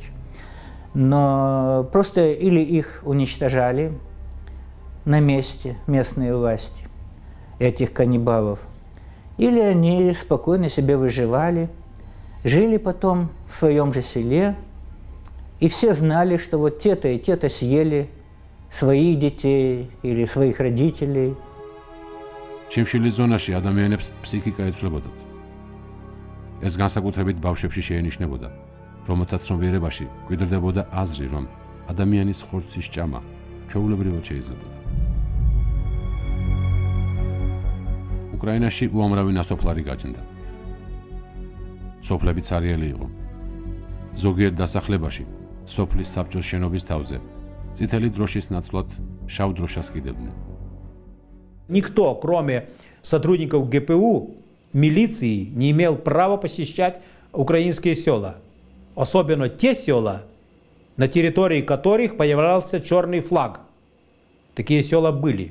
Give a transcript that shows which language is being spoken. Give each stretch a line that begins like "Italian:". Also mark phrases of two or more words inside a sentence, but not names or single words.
Russian: Но просто или их уничтожали на месте местные власти, этих каннибалов, или они спокойно себе выживали, жили потом в своем же селе, и все знали, что вот те-то и те-то съели своих детей или своих родителей.
Georgian: შიმშილის ზონაში ადამიანებს ფსიქიკა ეცვლებოდათ. ეს განსაკუთრებით ბავშვებში შეენიშნებოდა, რომელთაც ცნობიერებაში გვიდრდებოდა აზრი, რომ ადამიანის ხორცის ჭამა ჩვეულებრივად შეიძლებოდა. უკრაინაში უამრავი ნასოფლარი გაჩნდა. სოფლები ცარიელი იყო. ზოგიერთ დასახლებაში სოფლის საბჭოს შენობის თავზე წითელი დროშის ნაცვლად შავ დროშას კიდევდნენ.
Russian: Никто, кроме сотрудников ГПУ, милиции, не имел права посещать украинские села. Особенно те села, на территории которых появлялся черный флаг. Такие села были.